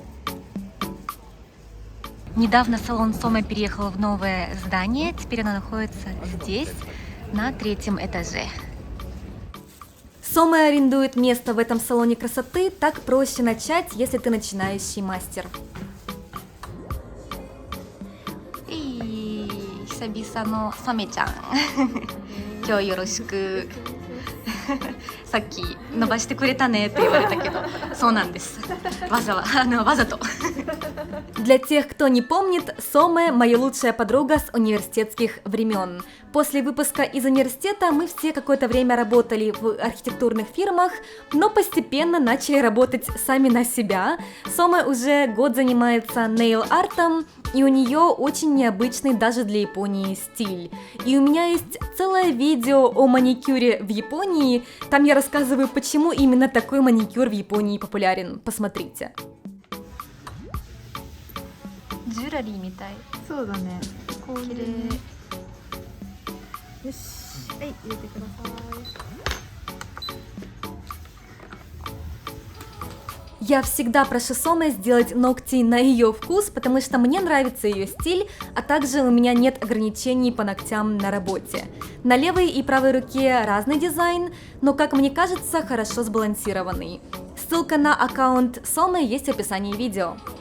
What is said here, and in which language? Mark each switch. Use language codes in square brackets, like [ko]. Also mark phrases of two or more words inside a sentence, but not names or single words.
[ru] Недавно салон Сома переехал в новое здание, теперь оно находится здесь, на 3-м этаже. Сома арендует место в этом салоне красоты, так проще начать, если ты начинающий мастер. [ja] 久々のサメちゃん今日よろしくさっき伸ばしてくれたねって言われたけどそうなんですわざと [ru] Для тех, кто не помнит, Соме – моя лучшая подруга с университетских времен. После выпуска из университета мы все какое-то время работали в архитектурных фирмах, но постепенно начали работать сами на себя. Соме уже год занимается нейл-артом, и у нее очень необычный даже для Японии стиль. И у меня есть целое видео о маникюре в Японии, там я рассказываю, почему именно такой маникюр в Японии популярен. Посмотрите. [ja] ジュラリーみたい。そうだね。綺麗。よし、はい、入れてください。 [ru] Я всегда прошу Соме сделать ногти на ее вкус, потому что мне нравится ее стиль, а также у меня нет ограничений по ногтям на работе. На левой и правой руке разный дизайн, но, как мне кажется, хорошо сбалансированный. Ссылка на аккаунт Соме есть в описании видео.